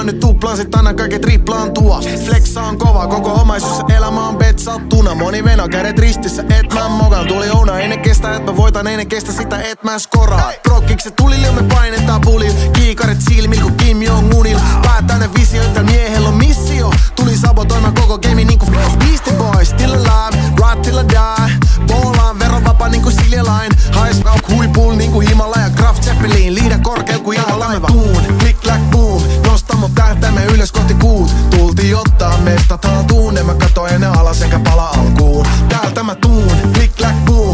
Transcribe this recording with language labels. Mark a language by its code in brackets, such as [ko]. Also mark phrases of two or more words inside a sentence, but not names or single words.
[fi] Nyt tuplasit aina kaiket triplaan tuo. Flexa on kova, koko omaisuus ja elämä on betsattuna. Moni veno, kädet ristissä, et mä mokan. Tuli ouna, ei ne kestä, et mä voitan, ei ne kestä sitä, et mä skoraa. Prokkikset tulille me painetaan pulil. Kiikaret silmil ku Kim Jong-unil. Päättäinen visio, että miehellä on missio. Tuli sabotoimaan koko game niinku Beastie Boys. [en] Still alive, ride till I die. [fi] Boolaan verovapa niinku Silja Line. [en] High rock [fi] huipul niinku Himalaya. Kraft Zeppelin, liida korkeel ku ihan laiva. [en] Tuun, click clack boom. [fi] Nosta mun tähtäimme ylös kohti kuut. Tultiin ottaa mestat haltuun. En mä kato enää alas eikä pala alkuun. Täältä mä tuun, [en] click clack boom.